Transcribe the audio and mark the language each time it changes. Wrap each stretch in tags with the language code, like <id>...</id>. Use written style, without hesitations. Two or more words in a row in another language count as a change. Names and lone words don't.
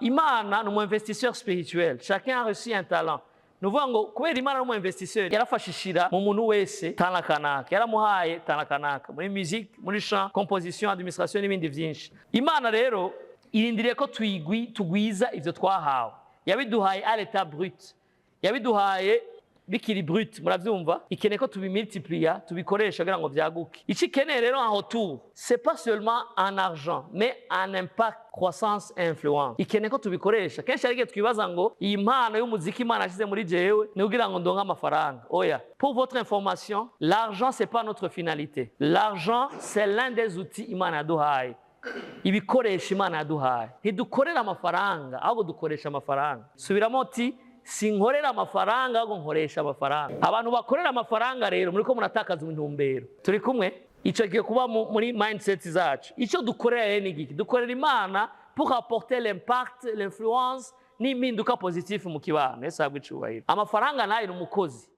<rn>Imana ni</rn> <fr>investisseur spirituel. Chacun a reçu un talent.</fr> <rn>Nuvuga ngo kubera Imana ni investisseur yarafashishira mu muntu wese talent kanaka. Yaramuhaye talent kanaka. Muri musique, muri</rn> <fr>chant, composition, administration</fr> <rn>n'ibindi vyinshi. Imana rero irindiriye ko tugwiza ivyo twahawe.</rn> <fr>Yabiduhaye à l'état brut.</fr> <rn>Yabiduhaye bikiri brut, muravyumva? Ikeneye ko tubimultiplier, tubikoresha kugira ngo vyaguke. Ici keneye rero</rn> <fr>en retour, c'est pas seulement en argent, mais en impact, croissance et influence.</fr> <rn>Ikeneye ko tubikoresha. Kenshi ariko twibaza ngo iyi mpano y'umuziki Imana ashize muri jewe ni kugira ngo ndonke amafaranga. Oya,</rn> <fr>pour votre information, l'argent c'est pas notre finalité. L'argent c'est l'un des outils</fr> <rn>Imana yaduhaye. Ibikoresha Imana yaduhaye. Ntidukorera amafaranga, ahubwo dukoresha amafaranga. Subiramo uti sinkorera amafaranga ahubwo nkoresha amafaranga. Abantu bakorera amafaranga rero muriko muratakaza intumbero. Turi kumwe? Ico kigiye kuba muri mindset zacu. Ico dukorera rero ni giki? Dukorera Imana</rn> <fr>pour apporter l'impact, l'influence</fr> <rn>n'impinduka positive mu kibano. Ese habwe icubahiro. Amafaranga nayo ni umukozi.</rn>